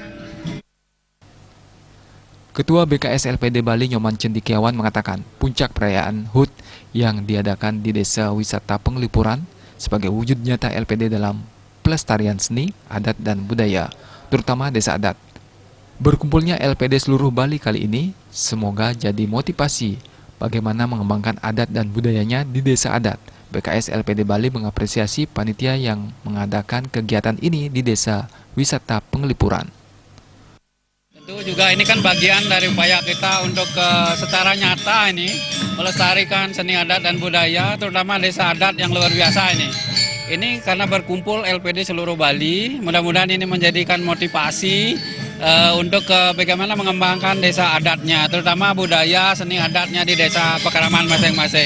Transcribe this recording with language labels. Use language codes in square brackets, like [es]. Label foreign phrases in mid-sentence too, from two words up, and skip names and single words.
[id] Ketua BKS LPD Bali Nyoman Cendikiawan mengatakan puncak perayaan HUT yang diadakan di Desa Wisata Penglipuran sebagai wujud nyata LPD dalam pelestarian seni, adat, dan budaya, terutama desa adat. Berkumpulnya LPD seluruh Bali kali ini semoga jadi motivasi bagaimana mengembangkan adat dan budayanya di desa adat. BKS LPD Bali mengapresiasi panitia yang mengadakan kegiatan ini di Desa Wisata Penglipuran. Tentu juga ini kan bagian dari upaya kita untuk secara nyata ini melestarikan seni adat dan budaya, terutama desa adat yang luar biasa ini. Ini karena berkumpul LPD seluruh Bali, mudah-mudahan ini menjadikan motivasi untuk bagaimana mengembangkan desa adatnya, terutama budaya seni adatnya di desa pekeraman masing-masing.